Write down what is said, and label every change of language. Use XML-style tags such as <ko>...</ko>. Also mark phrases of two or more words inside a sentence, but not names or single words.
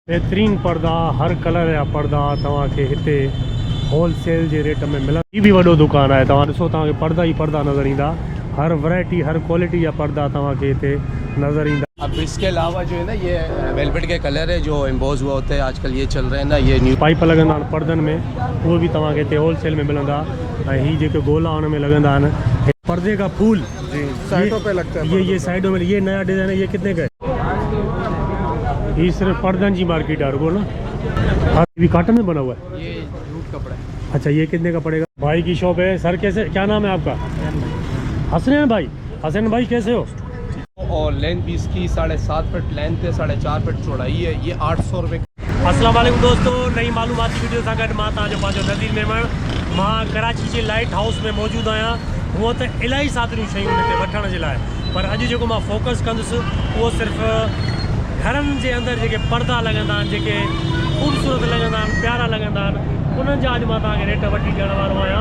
<sd>बेहतरीन पर्दा हर कलर या पर्दा तव्हांखे हिते होलसेल जे रेट में मिलंदा। ही भी वॾो दुकान है, तव्हां ॾिसो तव्हांखे पर्दा ही पर्दा नज़र ईंदा। हर वैरायटी हर क्वालिटी जा पर्दा तव्हांखे हिते नज़र ईंदा।</sd> <ur>اب اس کے علاوہ جو ہے نا یہ ویلویٹ کے کلر ہے جو ایمبوز ہوا ہوتے ہیں، آج کل یہ چل رہے ہیں نا، یہ نیو</ur> <sd>पाइप लगंदा आहिनि पर्दनि में, उहे भी तव्हांखे हिते होलसेल में मिलंदा। ऐं ही जेके गोला उन में लगंदा आहिनि,</sd> <ur>پردے کا پھول جی سائیڈوں پہ لگتا ہے. یہ سائیڈوں میں یہ نیا ڈیزائن ہے، یہ کتنے کا ہے؟ یہ صرف پردن کی مارکیٹ ہے رکو نا. ہاں یہ کاٹن میں بنا ہوا ہے, یہ جوٹ کپڑا ہے. اچھا یہ کتنے کا پڑے گا? بھائی کی شاپ ہے۔ سر کیسے، کیا نام ہے آپ کا؟ حسن بھائی. حسن بھائی کیسے ہو? اور لینتھ بھی اس کی 7.5 فیٹ لینتھ ہے، 4.5 فیٹ چوڑائی ہے. یہ 800 روپے.</ur> <ar>السلام علیکم</ar> <sd>दोस्तों, नई मालूमाती वीडियो सां गॾु मां तव्हांजो पंहिंजो नज़ीर मेमण। मां कराची जे लाइट हाउस में मौजूदु आहियां। हूअं त इलाही सातरियूं शयूं हिते वठण जे लाइ, पर अॼु जेको मां फोकस कंदुसि उहो सिर्फ़ु घरनि जे अंदरि जेके पर्दा लॻंदा आहिनि, जेके ख़ूबसूरत लॻंदा आहिनि, प्यारा लॻंदा आहिनि, उन्हनि जा अॼु मां तव्हांखे रेट वठी ॾियण वारो आहियां।</sd>